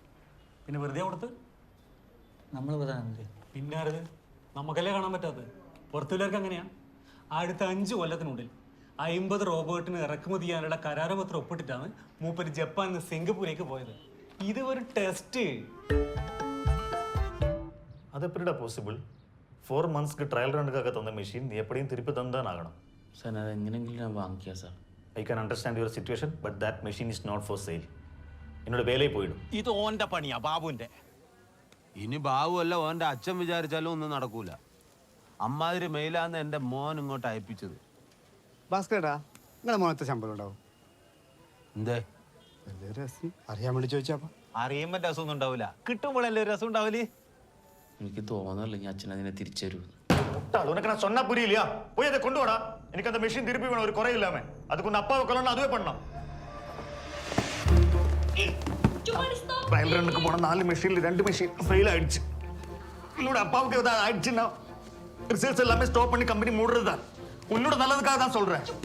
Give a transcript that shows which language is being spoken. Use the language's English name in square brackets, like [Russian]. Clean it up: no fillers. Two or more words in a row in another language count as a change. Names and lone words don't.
[Malayalam] പിന്നെ വെറുതെ കൊടുത്ത് നമ്മൾ പ്രധാനമന്ത്രി പിന്നാരത് നമുക്കല്ലേ കാണാൻ പറ്റാത്തത്. പുറത്തുള്ളവർക്ക് അങ്ങനെയാണ്. അടുത്ത 5 കൊല്ലത്തിനുള്ളിൽ 50 റോബോട്ടിന് ഇറക്കുമതി ചെയ്യാനുള്ള കരാറുപത്രം ഒപ്പിട്ടിട്ടാണ് മൂപ്പര് ജപ്പാനിൽ നിന്ന് സിംഗപ്പൂരേക്ക് പോയത്. ഇത് ഒരു ടെസ്റ്റ്. [Tamil] அது எப்படிடா பாசிபிள்? 4 monthsக்கு ட்ரையல் ரன்னுக்காக தந்த மெஷின் நீ எப்படியும் திருப்பி தந்தான் ஆகணும். സാർ അത് എങ്ങനെയെങ്കിലും ഞാൻ വാങ്ങിക്കാം സാർ. [English] I can understand your situation but that machine is not for sale. [Tamil] என்னோட வேலையை போயிடும். [Malayalam] ഇത് ഓന്റെ പണിയാ, ബാബുവിന്റെ. ഇനി ബാബുവല്ല ഓൻ്റെ അച്ഛൻ വിചാരിച്ചാലും ഒന്നും നടക്കൂല. അമ്മാതിരി മെയിലാന്ന് എൻ്റെ മോൻ ഇങ്ങോട്ട് അയപ്പിച്ചത്. ഭാസ്കരേട്ടാ, നിങ്ങളെ മോനത്തെ ശമ്പളം ഉണ്ടാവും? എന്തേ വലിയ രസം അറിയാൻ വേണ്ടി ചോദിച്ചാ. അറിയുമ്പോ രസമൊന്നും ഉണ്ടാവില്ല, കിട്ടുമ്പോഴല്ലേ ഒരു രസം ഉണ്ടാവില്ലേ? എനിക്ക് തോന്നുന്നില്ല ഞാൻ അച്ഛൻ അതിനെ തിരിച്ചു തരൂ. [Tamil] உனக்கு நான் சொன்னா புரியலையா? போய் அதை கொண்டு வாடா. எனக்கு அந்த மெஷின் திருப்பி வேணும், ஒரு குறை இல்லாம. அதுக்கு உன் அப்பாவை கொல்லணும், அதுவே பண்ணணும். ட்ரையல் ரன்னுக்கு போன 4 மெஷின்ல 2 மெஷின் ஃபெயில் ஆயிடுச்சு. என்னோட அப்பாவுக்கு ஏதாவது ஆயிடுச்சுன்னா ரிசர்ச் எல்லாமே ஸ்டாப் பண்ணி கம்பெனி மூடுறது தான். உன்னோட நல்லதுக்காக தான் சொல்றேன்.